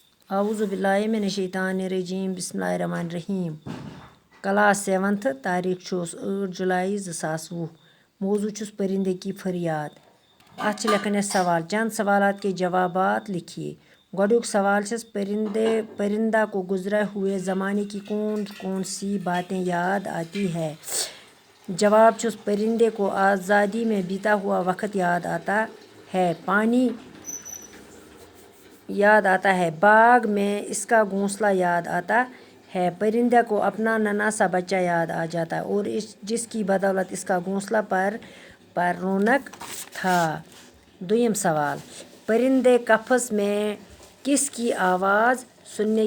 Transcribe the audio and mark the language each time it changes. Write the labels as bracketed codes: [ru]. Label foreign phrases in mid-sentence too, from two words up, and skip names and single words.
[ar] اعوذ باللہ من الشیطان الرجیم بسم اللہ الرحمن الرحیم [ur] کلاس 7 [ks] تاریخ چھُس [ur] 8 جولائی 2020 [ks] موضوع چھُس [ur] پرندے کی فریاد [ks] اتھ لکھن [ur] ہے سوال چند سوالات کے جوابات لکھیے [ks] گۄڈنیُک سوال چھس [ur] پرندہ کو گزرے ہوئے زمانے کی کون کون سی باتیں یاد آتی ہے جواب چھس پرندے کو آزادی میں بیتا ہوا وقت یاد آتا ہے پانی یاد آتا ہے باغ میں اس کا گھونسلہ یاد آتا ہے پرندے کو اپنا ننھا سا بچہ یاد آ جاتا ہے اور جس کی بدولت اس کا گھونسلہ پر رونق تھا [ks] دویم سوال [ur] پرندے قفس میں کس کی آواز سننے